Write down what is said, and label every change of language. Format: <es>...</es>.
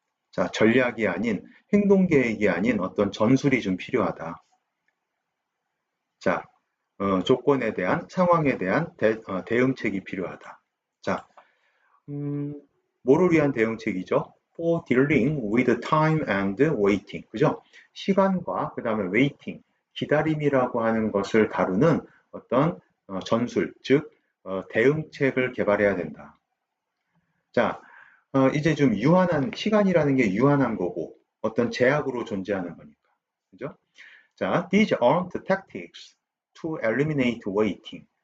<ko>자, 전략이 아닌, 행동 계획이 아닌 어떤 전술이 좀 필요하다. 자, 조건에 대한, 상황에 대한 대응책이 필요하다. 자, 뭐를 위한 대응책이죠?</ko> <en>For dealing with time and waiting.</en> <ko>그죠? 시간과 그 다음에 waiting, 기다림이라고 하는 것을 다루는 어떤 전술, 즉 대응책을 개발해야 된다. 자, 이제 좀 시간이라는 게 유한한 거고 어떤 제약으로 존재하는 거니까. 그죠?</ko> <en>자, these aren't tactics to eliminate waiting.</en>